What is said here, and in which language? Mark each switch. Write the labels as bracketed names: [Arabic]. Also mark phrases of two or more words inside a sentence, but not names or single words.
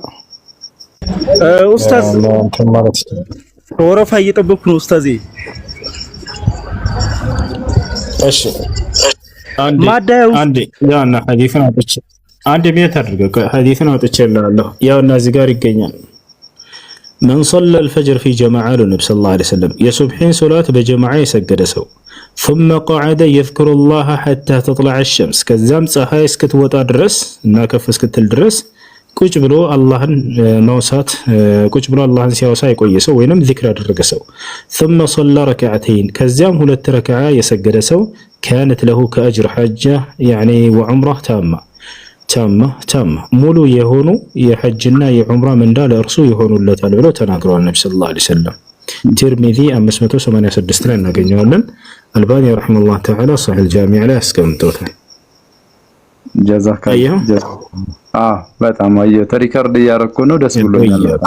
[Amharic] ኡስታዝ እንትን ማለት ወረፋ እየጠበቅኩ ነው ኡስታዜ። እሺ አንዴ ያና ሐዲስን አጥቼ አንድ ቤት አድርገው ሐዲስን አውጥቼልሃለሁ። ያውና እዚህ ጋር ይገኛል። [Arabic] من صلى الفجر في جماعة النبي صلى الله عليه وسلم [Amharic] የሱብሒን ሶላት በጀማዓ የሰገደ ሰው [Arabic] ثم قعد يذكر الله حتى تطلع الشمس [Amharic] ከዛም ፀሐይ እስክትወጣ ድረስ እና ከፍ እስክትል ድረስ ቁጭ ብሎ አላህን ማውሳት ቁጭ ብሎ አላህን ሲያወሳ የቆየ ሰው ወይንም ዚክር ያደረገ ሰው [Arabic] ثم صلى ركعتين [Amharic] ከዚያም 2 ረካዓ የሰገደ ሰው [Arabic] كانت له كأجر حجة يعني وعمرة [Amharic] ታማ ሙሉ የሆኑ የሐጅና የዑምራ ምንዳ ለእርሱ ይሆኑለታል ብለው ተናግረዋል ነብዩ [Arabic] صلى الله عليه وسلم። [Amharic] ትርሚዚ 586 ላይ እናገኘዋለን። አልባኒ [Arabic] رحمه الله تعالى [Amharic] ሷሂህ ጃሚዕ ላይ አስቀምጦታል። ጀዛከላህ በጣም አየሁ ሪከርድ እያደረኩ ነው። ደስ ብሎኛል።